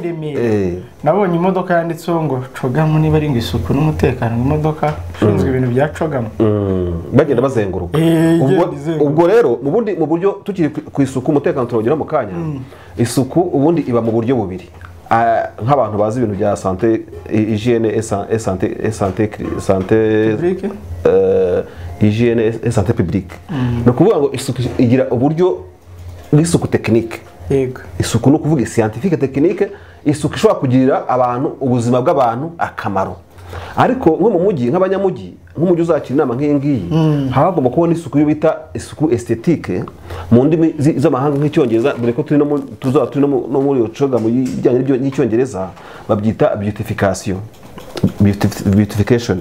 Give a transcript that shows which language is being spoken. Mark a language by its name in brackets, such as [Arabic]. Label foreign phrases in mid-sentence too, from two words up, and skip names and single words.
[Kinyarwanda] Nabonye imodoka yanditseho ngo Chogm niba ari ngo isuku n'umutekano, imodoka ishinzwe ibintu bya Chogm bagenda bazenguruka. Ubwo rero mu buryo tukiri ku isuku umutekano turongera mu kanya. Isuku ubundi iba mu buryo bubiri, nk'abantu bazi ibintu bya santé, [French] hygiène et santé hygiène et santé publique. [Kinyarwanda] No kuvuga ngo isuku igira uburyo bw'isuku technique. Yego. Isuku no kuvuga [French] scientifique technique, [Kinyarwanda] isuku ishobora kugirira abantu ubuzima bw'abantu akamaro. Ariko nko mu mujyi nk'abanyamujyi, nk'umujyi uzakira inama nk'iyi ngiyi, hagomba kubona isuku yo bita isuku esthétique mu ndimi z'amahanga nk'icyongereza, dore ko turi no muri Chogm ijyanye n'icyongereza babyita beautification.